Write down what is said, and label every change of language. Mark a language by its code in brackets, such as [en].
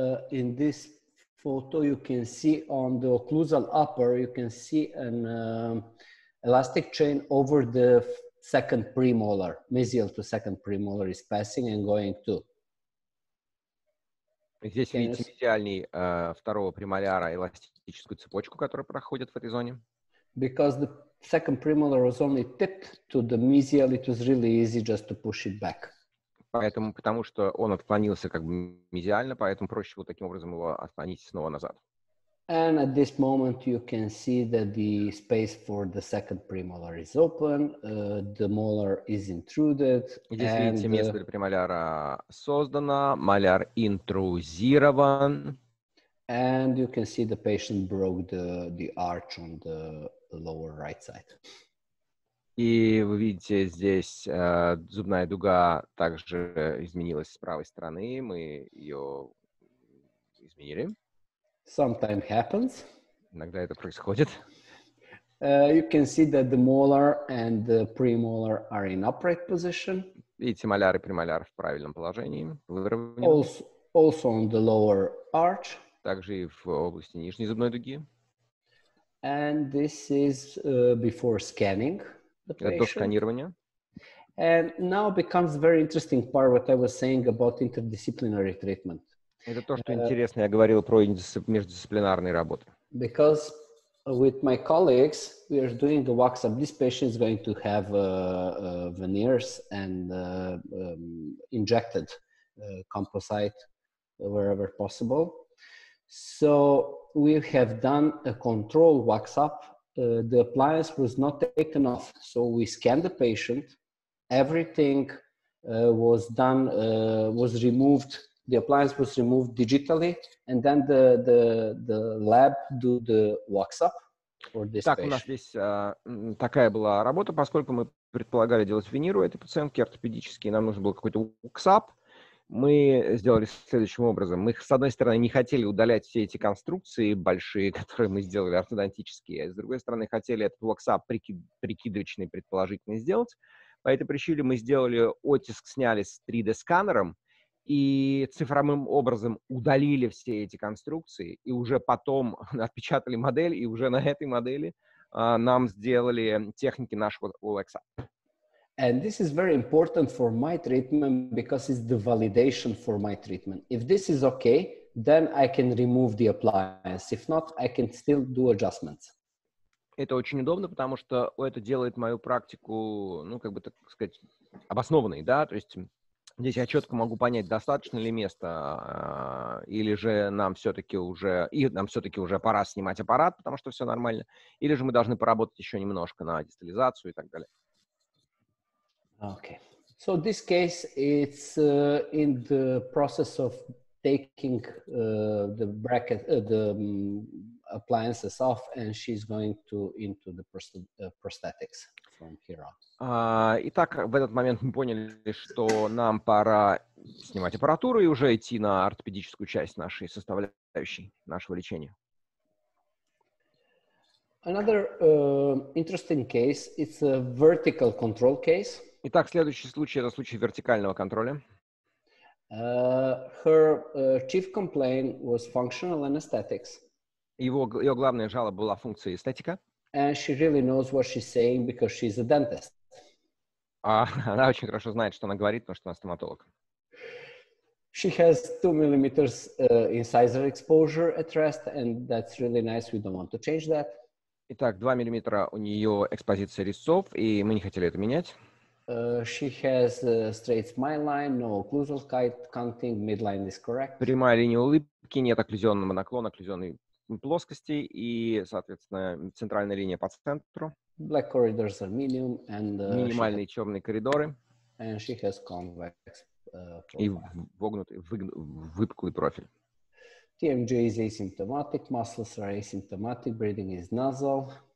[en] In this photo, you can see on the occlusal upper, you can see an elastic chain over the second premolar, mesial to second premolar is passing and going to. [ru] Здесь видите мезиальный второго премоляра эластическую цепочку, которая проходит в этой зоне. [en] Because the second premolar was only tipped to the mesial, it was really easy just to push it back. [ru] Поэтому, потому что он отклонился как бы мезиально, поэтому проще вот таким образом его отклонить снова назад. [en] And at this moment, you can see that the space for the second premolar is open, the molar is intruded. [ru] Здесь видите, место для премоляра создано, моляр интрузирован. [en] And you can see the patient broke the arch on the lower right side. [ru] И вы видите, здесь зубная дуга также изменилась с правой стороны. Мы ее изменили. [en] Sometimes happens. [ru] Иногда это происходит. [en] You can see that the molar and the premolar are in upright position. [ru] Видите, моляр и премоляр в правильном положении, выровнены. [en] Also on the lower arch. [ru] Также и в области нижней зубной дуги. [en] And this is before scanning the [ru] Это до [en] patient. [ru] сканирования. [en] And now becomes very interesting part what I was saying about interdisciplinary treatment. [ru] Это то, что интересно, я говорил про междисциплинарные работы. [en] Because with my colleagues, we are doing the wax-up. This patient is going to have veneers and injected composite wherever possible. So we have done a control wax-up. The appliance was not taken off. So we scanned the patient. Everything was done, was removed. The appliance was removed digitally, and then the lab do the wax-up for this [ru] Так, [en] patient. [ru] у нас здесь такая была работа, поскольку мы предполагали делать винир у этой пациентки ортопедический, нам нужен был какой-то wax-up. Мы сделали следующим образом. Мы, с одной стороны, не хотели удалять все эти конструкции большие, которые мы сделали ортодонтические, а с другой стороны, хотели этот wax-up прикидывочный, предположительно сделать. По этой причине мы сделали оттиск, сняли с 3D-сканером, и цифровым образом удалили все эти конструкции, и уже потом отпечатали модель, и уже на этой модели нам сделали техники нашего wax-up. [en] And this is very important for my treatment because it's the validation for my treatment. If this is okay, then I can remove the appliance. If not, I can still do adjustments. [ru] Это очень удобно, потому что это делает мою практику, ну, как бы, так сказать, обоснованной, да, то есть здесь я четко могу понять, достаточно ли места, или же нам все-таки уже пора снимать аппарат, потому что все нормально, или же мы должны поработать еще немножко на дистализацию и так далее. [en] Okay. So this case, it's in the process of taking the bracket, the appliances off, and she's going into the prosthetics from here on. [ru] Итак, в этот момент мы поняли, что нам пора снимать аппаратуру и уже идти на ортопедическую часть нашей составляющей, нашего лечения. [en] Another interesting case, it's a vertical control case. [ru] Итак, следующий случай – это случай вертикального контроля. [en] Her chief complaint was functional anesthetics. [ru] Ее главная жалоба была функция эстетика. [en] And she really knows what she's saying because she's a dentist. [ru] Она очень хорошо знает, что она говорит, потому что она стоматолог. [en] She has 2 millimeters incisor exposure at rest, and that's really nice. We don't want to change that. [ru] Итак, 2 миллиметра у нее экспозиция резцов, и мы не хотели это менять. [en] She has a straight smile line, no occlusal counting, midline is correct. [ru] Прямая линия улыбки, нет окклюзионного наклона, окклюзионной плоскости, и, соответственно, центральная линия по центру. [en] Black corridors are minimum, and [ru] минимальные черные коридоры. [en] And she has convex [ru] и вогнутый, выпуклый профиль. [en] TMJ is asymptomatic, muscles are asymptomatic, breathing is nasal.